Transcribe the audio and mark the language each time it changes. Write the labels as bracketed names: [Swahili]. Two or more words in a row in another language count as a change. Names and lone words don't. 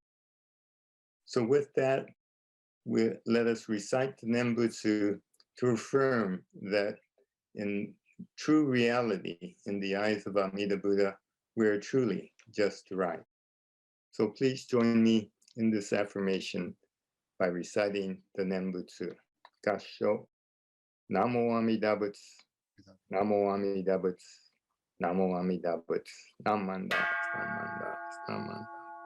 [English] So with that, let us recite the Nembutsu to affirm that in true reality, in the eyes of Amida Buddha, we are truly just right. So please join me in this affirmation by reciting the Nembutsu. [Sanskrit] Gassho. Namo Amida Buddha. Namo Amida Buddha. Namo Amida Buddha. Namanda. Namanda. Namanda.